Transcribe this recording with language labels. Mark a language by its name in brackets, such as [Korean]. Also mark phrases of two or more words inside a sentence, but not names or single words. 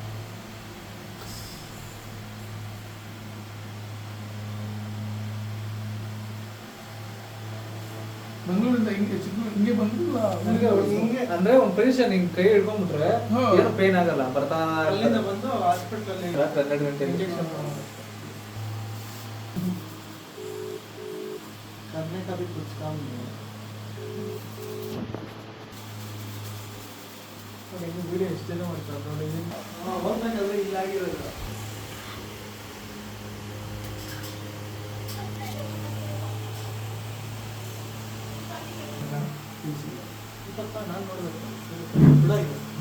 [Kannada] ಬೆಂಗಳೂರಿಂದ ಹಿಂಗೆ ಹಿಂಗೆ ಬಂದಿಲ್ಲ ಅಂದ್ರೆ ಒಂದು ಪೊಸಿಷನ್ ಹಿಂಗ್ ಕೈ ಹಿಡ್ಕೊಂಡ್ಬಿಟ್ರೆ ಏನು ಪೇನ್ ಆಗಲ್ಲ. ಬರ್ತಾ ಅಲ್ಲಿಂದ ಬಂದು ಹಾಸ್ಪಿಟಲ್ 12 ಗಂಟೆ [Hindi] ಇಂಜೆಕ್ಷನ್ करने का भी कुछ काम नहीं है. [Kannada] ವಿಡಿಯೋ ಎಷ್ಟು ಜನ ಮಾಡ್ತಾರೆ ನೋಡಿ. ಹೋಗ್ಬೇಕಂದ್ರೆ ಇಲ್ಲ ಆಗಿರೋದು. ನಾನು ನೋಡ್ಬೇಕು